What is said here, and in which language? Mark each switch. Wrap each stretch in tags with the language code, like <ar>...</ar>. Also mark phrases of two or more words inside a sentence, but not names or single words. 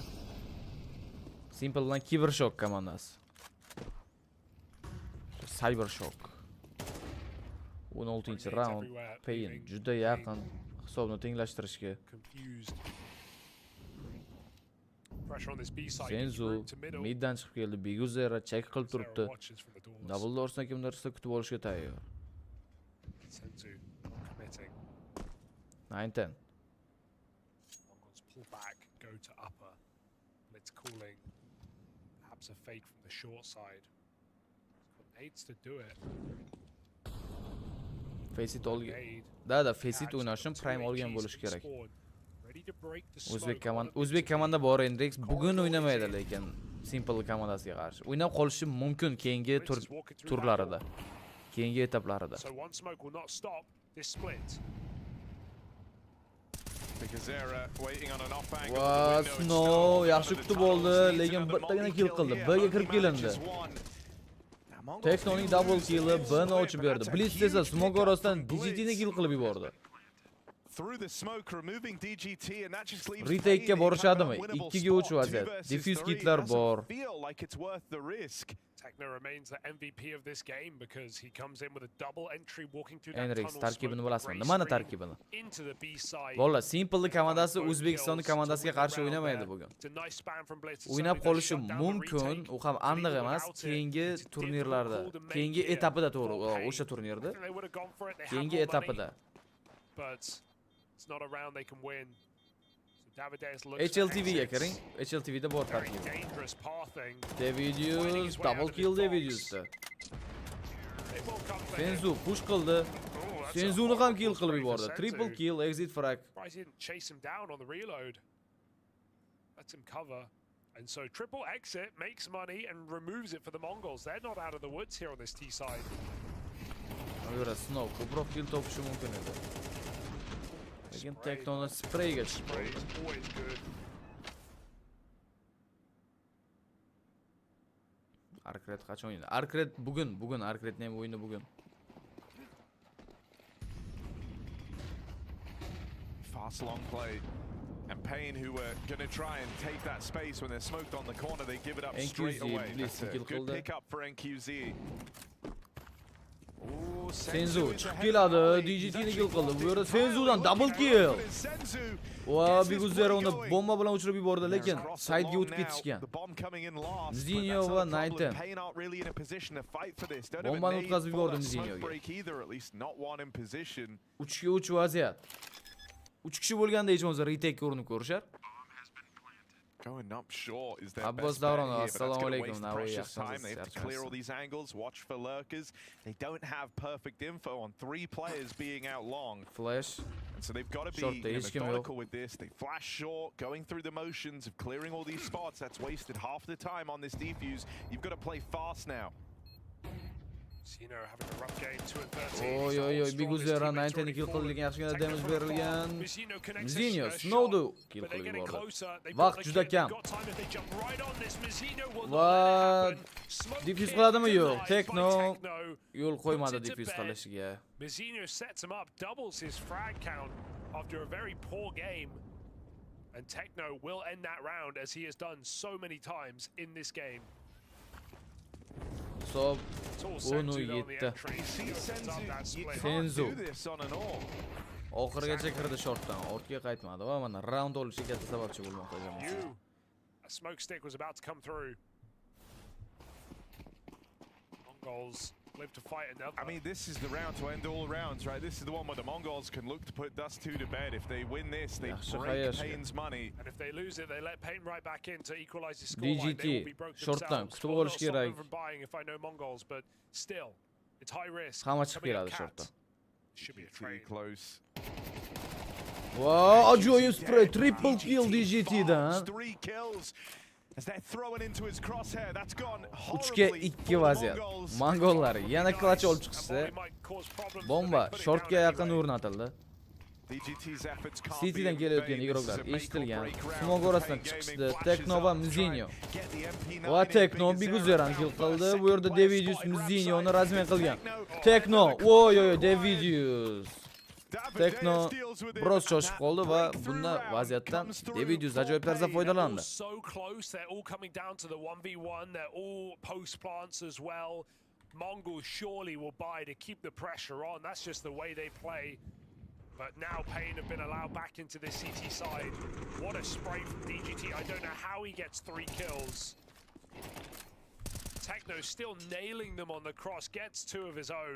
<uz>Simple bilan Cyber Shock komandasi. Cyber Shock. 16-raund. Pain juda yaqin hisobni tenglashtirishga.</uz> <en>Confused. Pressure on this B side.</en> <uz>Senzu middan chiqib keldi. Biguzera check qilib turibdi. Double dorsdan kimdir kutib olishga tayyor.</uz> <en>Senzu committing. 9-10. Mongols pull back, go to upper. Blitz calling. Perhaps a fake from the short side. Got nades to do it.</en> <uz>Faceit olgan.</uz> <en>Nade.</en> <uz>Da, Faceit o'ynashim prime olgan bo'lishi kerak.</uz> <en>Ready to break the</en> <uz>O'zbek komanda bor Endrix bugun o'ynamaydi lekin Simple komandasiga qarshi. O'ynab qolishi mumkin keyingi turlarida. Keyingi etaplarida.</uz> <en>So one smoke will not stop this split.</en> <uz>Va Snow yaxshi kutib oldi, lekin bittagina kill qildi. B'ga kirib kelindi. Technoning</uz> <en>double kill'i</en> <uz>B'ni ochib berdi. Blitz esa smoke orasidan DGT'ni kill qilib yubordi. Retake'ga borishadimi? 2 ga 3 vaziyat. Diffuse kitlar bor.</uz> <en>Techno remains the MVP of this game because he comes in with a double entry walking through that Enrix tunnel</en> <uz>tarkibini</uz> <en>smoke</en> <uz>bilasizmi?</uz> <en>gray</en> <uz>Nimani</uz> <en>screen</en> <uz>tarkibini?</uz> <en>into the B side.</en> <uz>Bolalar, Simple komandasi O'zbekiston komandasiga qarshi o'ynamaydi bugun.</uz> <en>It's a nice span from Blitz.</en> <uz>O'ynab qolishi mumkin, u ham aniq emas, keyingi turnirlarda, keyingi etapida to'g'ri, o'sha turnirda, keyingi etapida.</uz> <en>But it's not a round they can win.</en> <uz>HLTVga kiring. HLTVda bor tarkib. Davidius</uz> <en>double kill</en> <uz>Davidiusda. Senzu push qildi. Senzuni ham kill qilib yubordi.</uz> <en>Triple kill, exit frag. Didn't chase him down on the reload. Lets him cover. And so triple exit makes money and removes it for the Mongols. They're not out of the woods here on this T side.</en> <uz>Avera Snow ko'proq kill topishi mumkin edi. Lekin Techno'ni sprayga chiqib oldi. Arkred qachon o'ynadi? Arkred bugun Arkredning ham o'yini bugun.</uz> <en>Fast long play. And Payne, who were going to try and take that space when they're smoked on the corner, they give it up straight away. That's a good pick up for NQZ.</en> <uz>Senzu chiqib keladi, DGT'ni kill qildi. Bu yerda Senzudan</uz> <en>double kill.</en> <uz>Va Biguzera uni bomba bilan o'chirib yubordi, lekin side'ga o'tib ketishgan. Zinyo va 9-10. Bombani o'tkazib yubordi Zinyoga. 3 ga 3 vaziyat. 3 kishi bo'lganda hech bo'lmasa retake urinib ko'rishar.</uz> <en>Going up short is their</en> <uz>Abbas</uz> <en>best bet</en> <uz>Davron,</uz> <en>here, but that's</en> <uz>assalomu</uz> <en>going to</en> <uz>alaykum.</uz> <en>waste precious time. They have to clear all these angles, watch for lurkers. They don't have perfect info on 3 players being out long. Flash. And so they've got to be methodical with this. They flash short, going through the motions of clearing all these spots. That's wasted half the time on this defuse. You've got to play fast now. Mizino having a rough game, 2 and 13.</en> <uz>Oy, big uzera 19 kill qilgan, yaxshigina damage berilgan. Mizino snowdu kill qilib yubordi. Vaqt juda kam. Va defuse qiladimi yo'q? Techno yo'l qo'ymadi defuse qilishiga.</uz> <en>Mizino sets him up, doubles his frag count after a very poor game. And Techno will end that round as he has done so many times in this game. So,</en> <uz>onu yetti. Senzu. Oxirigacha kirdi shortdan, ortga qaytmadi va mana round olishi katta sababchi bo'lmoqda jamoasi.</uz> <en>A smoke stick was about to come through. Mongols live to fight another. I mean, this is the round to end all rounds, right? This is the one where the Mongols can look to put Dust 2 to bed. If they win this, they break Payne's money. And if they lose it, they let Payne right back in to equalize his scoreline. They will be broke</en> <uz>shortdan</uz> <en>themselves.</en> <uz>kutib olish kerak.</uz> <en>From buying if I know Mongols, but still, it's high risk.</en> <uz>Hamma chiqib keladi shortdan.</uz> <en>Should be a trade. Close.</en> <uz>Wow, ajoyib spray,</uz> <en>triple kill</en> <uz>DGT'dan.</uz> <en>3 kills. As they're throwing into his crosshair, that's gone</en> <uz>3-2 vaziyat. Mongollar yana clutch olib chiqsa, bomba shortga yaqin o'rnatildi. City'dan kelayotgan igroklar eshitilgan. Smog orasidan chiqishdi. Techno va Mizino. Va Techno big uzerani kill qildi. Bu yerda Davidius Mizinioni razmen qilgan. Techno, oy, Davidius. Techno biroz shoshib qoldi va bunday vaziyatdan Davidius ajoyib tarzda foydalandi.</uz> <en>So close, they're all coming down to the 1v1, they're all post plants as well. Mongols surely will buy to keep the pressure on. That's just the way they play. But now Payne have been allowed back into the CT side. What a spray from DGT. I don't know how he gets 3 kills. Techno still nailing them on the cross, gets 2 of his own.</en>